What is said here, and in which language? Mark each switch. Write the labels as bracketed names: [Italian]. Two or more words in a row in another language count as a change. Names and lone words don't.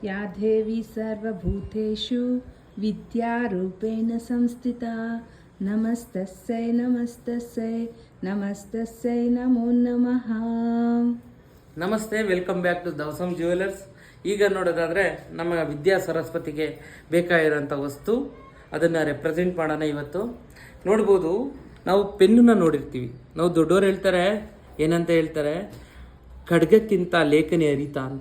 [Sanskrit] या देवी सर्वभूतेषु विद्यारूपेण संस्थिता नमस्तस्यै नमस्तस्यै नमस्तस्यै नमो नमः. [English] ನಮಸ್ತೆ, welcome back to Davasam Jewellers. [Kannada] ಈಗ ನೋಡೋದಾದರೆ ನಮ್ಮ ವಿದ್ಯಾ ಸರಸ್ವತಿಗೆ ಬೇಕಾಗಿರೋಂಥ ವಸ್ತು ಅದನ್ನು ರೆಪ್ರೆಸೆಂಟ್ ಮಾಡೋಣ. ಇವತ್ತು ನೋಡ್ಬೋದು, ನಾವು ಪೆನ್ನನ್ನು ನೋಡಿರ್ತೀವಿ. ನಾವು ದೊಡ್ಡವರು ಹೇಳ್ತಾರೆ, ಏನಂತ ಹೇಳ್ತಾರೆ, ಖಡ್ಗಕ್ಕಿಂತ ಲೇಖನಿ ಅರಿತಾ ಅಂತ.